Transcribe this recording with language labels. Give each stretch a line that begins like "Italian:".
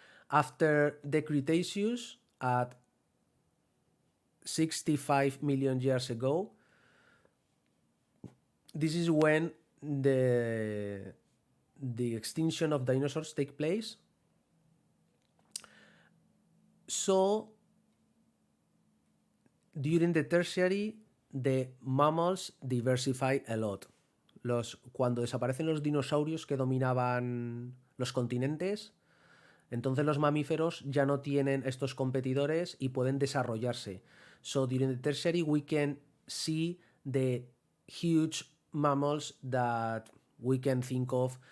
English: After the Cretaceous, at 65 million years ago, this is when the extinction of dinosaurs take place. So during the tertiary, the mammals diversify a lot.
Spanish: Cuando desaparecen los dinosaurios que dominaban los continentes, entonces los mamíferos ya no tienen estos competidores y pueden desarrollarse.
English: So during the tertiary, we can see the huge mammals that we can think of.